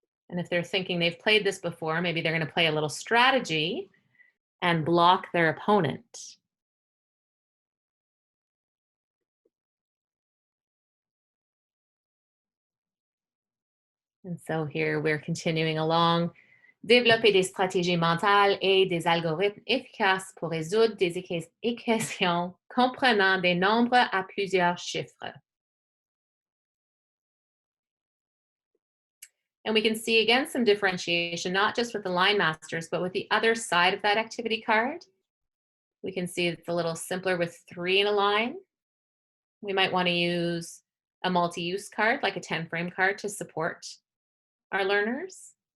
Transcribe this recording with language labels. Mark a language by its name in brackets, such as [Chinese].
[English] And if they're thinking they've played this before, maybe they're going to play a little strategy and block their opponent. And so here we're continuing along. [French] Développer des stratégies mentales et des algorithmes efficaces pour résoudre des équations comprenant des nombres à plusieurs chiffres. [English] And we can see again some differentiation, not just with the line masters, but with the other side of that activity card. We can see it's a little simpler with 3 in a line. We might want to use a multi-use card, like a 10-frame card, to support our learners.